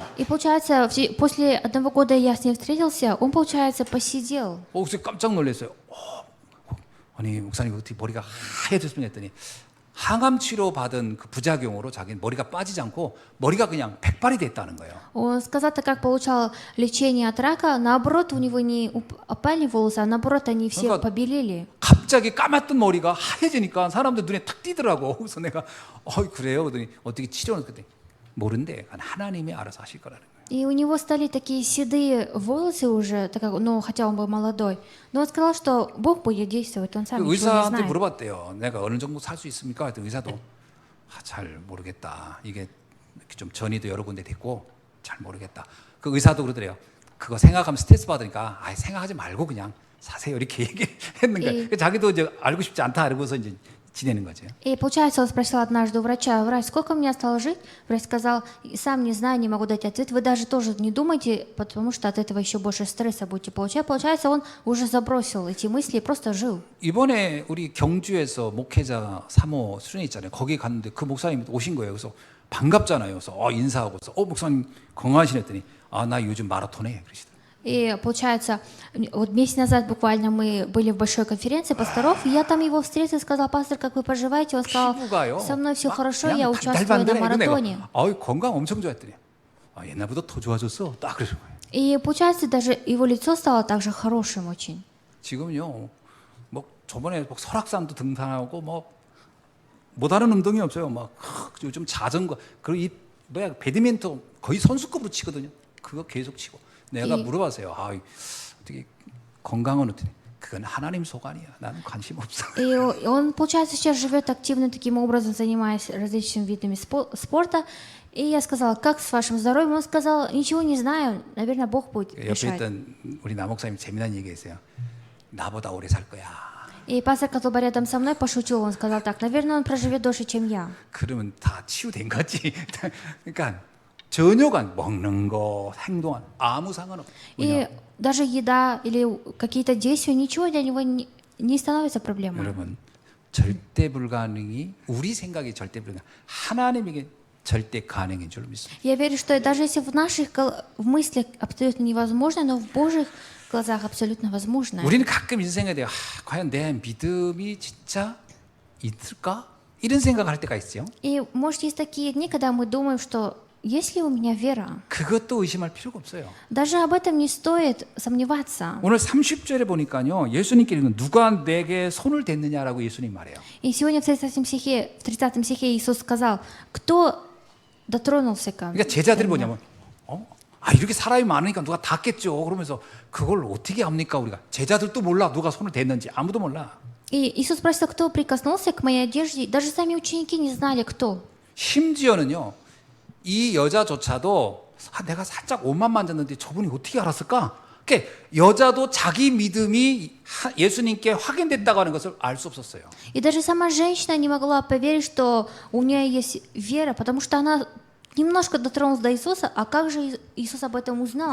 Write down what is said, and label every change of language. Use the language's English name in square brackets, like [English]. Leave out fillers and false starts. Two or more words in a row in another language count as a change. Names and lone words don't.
[Russian] И получается, после 1 года я с ним встретился, он, получается, посидел. [Korean] 그래서 깜짝 놀랐어요. 아니 목사님 어떻게 머리가 하얘졌으면 했더니 항암 치료 받은 그 부작용으로 자기는 머리가 빠지지 않고 머리가 그냥 백발이 됐다는 거예요. [Russian] Он сказал, так как получал лечение от рака, наоборот, у него не опали волосы, а наоборот, они все [Korean] 그러니까 [Russian] побелели. [Korean] 갑자기 까맣던 머리가 하얘지니까 사람들 눈에 탁 띄더라고. 그래서 내가 그래요? 그러더니 어떻게 치료는 그때 모른대. 하나님이 알아서 하실 거라는 거예요. [Russian] И у него стали такие седые волосы уже, так как, ну, хотя он был молодой. Но он сказал, что Бог будет действовать, он сам [Korean] 그 [Russian] ничего не [Korean] 의사한테 [Russian] знает. [Korean] 물어봤대요. 내가 어느 정도 살 수 있습니까? 그랬더니 의사도 잘 모르겠다. 이게 좀 전이도 여러 군데 됐고 잘 모르겠다. 그 의사도 그러더래요. 그거 생각하면 스트레스 받으니까 생각하지 말고 그냥 사세요. 이렇게 얘기했는 거예요. 자기도 이제 알고 싶지 않다 그러고서 이제 지내는 거죠. [Russian] И получается, он спросил однажды у врача: врач, сколько мне осталось жить? Врач сказал: сам не знаю, не могу дать ответ. Вы даже тоже не думайте, потому что от этого еще больше стресса будете получать. Получается, он уже забросил эти мысли и просто жил. [Korean] 이번에 우리 경주에서 목회자 3호 수련회 있잖아요. 거기 갔는데 그 목사님 오신 거예요. 그래서 반갑잖아요. 그래서 인사하고서 목사님 건강하시네 했더니 나 요즘 마라톤 해 그러시더라고요. [Russian] И получается, вот месяц назад буквально мы были в большой конференции пасторов, и я там его встретил и сказал: пастор, как вы поживаете? Он сказал: [Korean] 피부가요. [Russian] со мной все хорошо, [Korean] 그냥 [Russian] я участвую на маратоне. [Korean] 건강 엄청 좋아했더니 옛날보다 더 좋아졌어. 딱 그러는 거예요. [Russian] И получается, даже его лицо стало также хорошим очень. [Korean] 지금요, 뭐 저번에 설악산도 등산하고 뭐 못하는 운동이 없어요. 막 요즘 자전거 그리고 배드민턴 거의 선수급으로 치거든요. 그거 계속 치고. 내가 물어봤어요. 어떻게 건강은 어떻게? 그건 하나님 소관이야. 나는 관심 없어. [Russian] И он, получается, сейчас живет активно таким образом, занимаясь различными видами спорта. И я сказала: как с вашим здоровьем? Он сказал: ничего не знаю, наверное, Бог будет [Korean] 옆에 [Russian] решать. [Korean] 있던 우리 남목사님 재미난 얘기했어요. 나보다 오래 살 거야. [Russian] И пастор, который был рядом со мной, пошутил. Он сказал так: наверное, он проживет дольше, чем я. [Korean] 그러면 다 치유된 거지. 그러니까 전혀 먹는 거, 행동한 아무 상관없어. [Russian] И даже еда или какие-то действия, ничего для него не становится проблемой. [Korean] 여러분, 절대 불가능이 우리 생각이 절대 불가능. 하나님에게 절대 가능인 줄 믿습니다. [Russian] Я верю, что даже если в наших в мыслях абсолютно невозможно, но в Божьих глазах абсолютно возможно. [Korean] 우리는 가끔 인생에 대해 과연 내 믿음이 진짜 있을까? 이런 생각을 할 때가 있어요. [Russian] И может есть такие дни, когда мы думаем, что есть ли у меня вера? [Korean] 그것도 의심할 필요가 없어요. [Russian] Даже об этом не стоит сомневаться. [Korean] 오늘 30절에 보니까요. 예수님께 누가 내게 손을 댔느냐라고 예수님 말해요. [Russian] И сегодня в 30 стихе Иисус сказал: кто дотронулся ко мне? [Korean] 그러니까 제자들이 뭐냐면 이렇게 사람이 많으니까 누가 닿겠죠. 그러면서 그걸 어떻게 합니까 우리가? 제자들도 몰라 누가 손을 댔는지 아무도 몰라. [Russian] И Иисус спросил: кто прикоснулся к моей одежде? Даже сами ученики не знали, кто. [Korean] 심지어는요. 이 여자조차도 내가 살짝 옷만 만졌는데 저분이 어떻게 알았을까? 그러니까 여자도 자기 믿음이 예수님께 확인됐다고 하는 것을 알 수 없었어요. [Russian] И даже сама женщина не могла поверить, что у нее есть вера, потому что она немножко дотронулась до Иисуса, а как же Иисус об этом узнал?